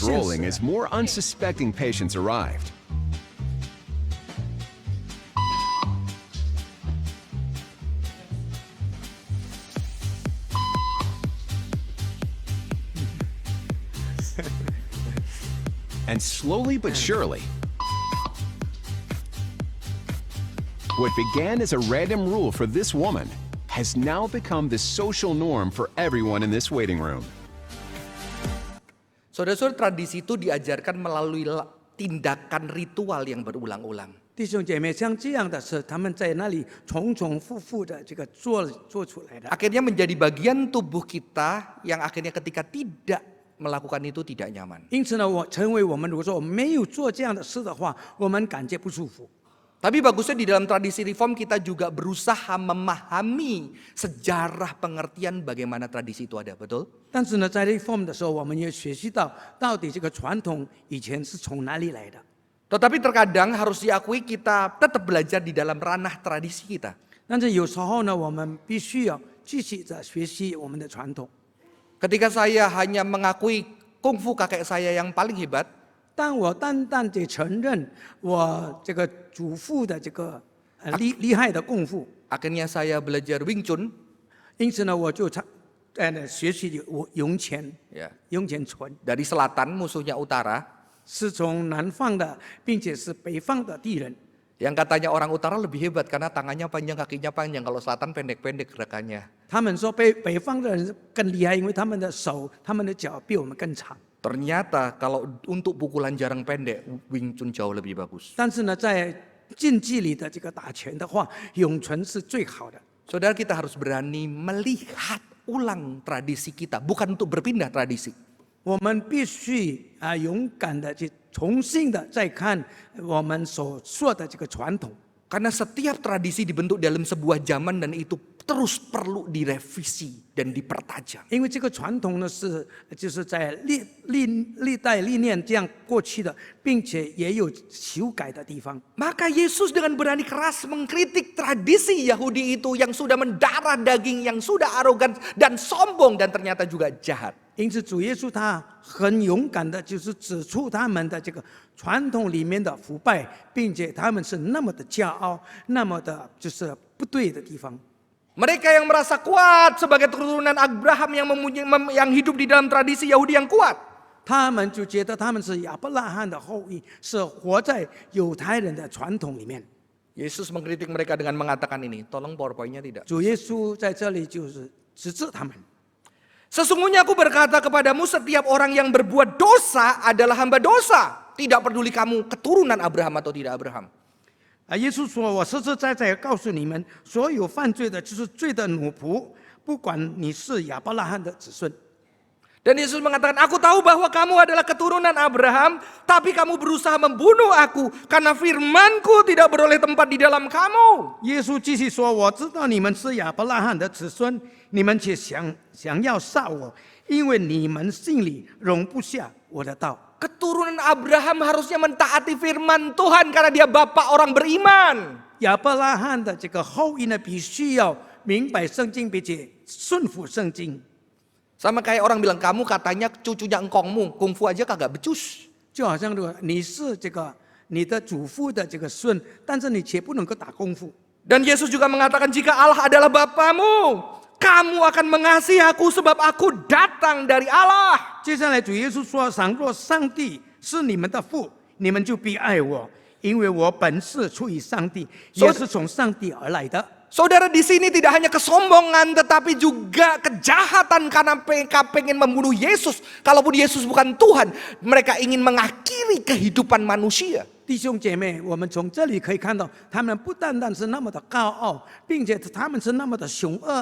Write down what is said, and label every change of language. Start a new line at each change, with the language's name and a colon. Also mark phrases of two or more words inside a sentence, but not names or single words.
English: sense. rolling as more unsuspecting patients arrived. And slowly but surely, what began as a random rule for this woman has now become the social norm for everyone in this waiting room.
Indonesian: Saudara-saudara, tradisi itu diajarkan melalui tindakan ritual yang berulang-ulang.
Chinese: 弟兄姐妹，像这样的事，他们在那里重重复复的这个做出来的，
Indonesian: Akhirnya menjadi bagian tubuh kita yang akhirnya ketika tidak melakukan itu tidak nyaman.
Chinese: 因此呢，成为我们如果说我们没有做这样的事的话，我们感觉不舒服。
Indonesian: Tapi bagusnya di dalam tradisi reform kita juga berusaha memahami sejarah pengertian bagaimana tradisi itu ada, betul?
Chinese: 但是呢，在 reform 的时候，我们也学习到底这个传统以前是从哪里来的。
Indonesian: Tetapi terkadang harus diakui kita tetap belajar di dalam ranah tradisi kita.
Chinese: 但是有时候呢，我们必须要继续的学习我们的传统。
Indonesian: Ketika saya hanya mengakui kungfu kakek saya yang paling hebat,
Chinese: 当我单单的承认我这个祖父的这个厉害的功夫，
Indonesian: akhirnya saya belajar Wing Chun.
Chinese: 因此呢，我就学习涌泉，
Indonesian: Ya.
Chinese: 涌泉拳
Indonesian: Dari selatan musuhnya utara,
Chinese: 是从南方的，并且是北方的敌人。
Indonesian: yang katanya orang utara lebih hebat karena tangannya panjang, kakinya panjang. Kalau selatan pendek-pendek gerakannya.
Chinese: 他们说北方的人更厉害，因为他们的手、他们的脚比我们更长。
Indonesian: Ternyata kalau untuk pukulan jarak pendek, Wing Chun jauh lebih bagus.
Chinese: 但是呢，在近距离的这个打拳的话，咏拳是最好的。
Indonesian: Saudara, kita harus berani melihat ulang tradisi kita, bukan untuk berpindah tradisi.
Chinese: 我们必须勇敢的去重新的再看我们所说的这个传统。
Indonesian: Karena setiap tradisi dibentuk dalam sebuah zaman dan itu terus perlu direvisi dan dipertajam.
Chinese: 因为这个传统呢就是在历代历年这样过去的，并且也有修改的地方。
Indonesian: Maka Yesus dengan berani keras mengkritik tradisi Yahudi itu yang sudah mendarah daging, yang sudah arogan dan sombong dan ternyata juga jahat.
Chinese: 因此，主耶稣他很勇敢的，就是指出他们的这个传统里面的腐败，并且他们是那么的骄傲，那么的就是不对的地方。
Indonesian: Mereka yang merasa kuat sebagai keturunan Abraham yang hidup di dalam tradisi Yahudi yang kuat.
Chinese: 他们就觉得他们是亚伯拉罕的后裔，是活在犹太人的传统里面。
Indonesian: Yesus mengkritik mereka dengan mengatakan ini, tolong PowerPoint-nya tidak.
Chinese: 主耶稣在这里就是指责他们。
Indonesian: Sesungguhnya aku berkata kepadamu, setiap orang yang berbuat dosa adalah hamba dosa. Tidak peduli kamu keturunan Abraham atau tidak Abraham.
Chinese: 耶稣说：“我实实在在告诉你们，所有犯罪的就是罪的奴仆，不管你是亚伯拉罕的子孙。”
Indonesian: Dan Yesus mengatakan, aku tahu bahwa kamu adalah keturunan Abraham, tapi kamu berusaha membunuh aku karena firmanku tidak beroleh tempat di dalam kamu.
Chinese: 耶稣继续说：“我知道你们是亚伯拉罕的子孙，你们却想要杀我，因为你们心里容不下我的道。”
Indonesian: Keturunan Abraham harusnya mentaati firman Tuhan karena dia bapak orang beriman.
Chinese: 亚伯拉罕的这个后裔呢，必须要明白圣经，并且顺服圣经。
Indonesian: Sama kayak orang bilang, kamu katanya cucunya engkongmu, kungfu aja kagak becus.
Chinese: 就好像你是你的祖父的这个孙，但是你却不能够打功夫。
Indonesian: Dan Yesus juga mengatakan, jika Allah adalah bapamu, kamu akan mengasihi aku sebab aku datang dari Allah.
Chinese: 接下来主耶稣说：“倘若上帝是你们的父，你们就必爱我，因为我本是出于上帝，也是从上帝而来的。”
Indonesian: Saudara, di sini tidak hanya kesombongan tetapi juga kejahatan karena mereka pengen membunuh Yesus. Kalaupun Yesus bukan Tuhan, mereka ingin mengakhiri kehidupan manusia.
Chinese: 弟兄姐妹，我们从这里可以看到，他们不单单是那么的高傲，并且他们是那么的凶恶。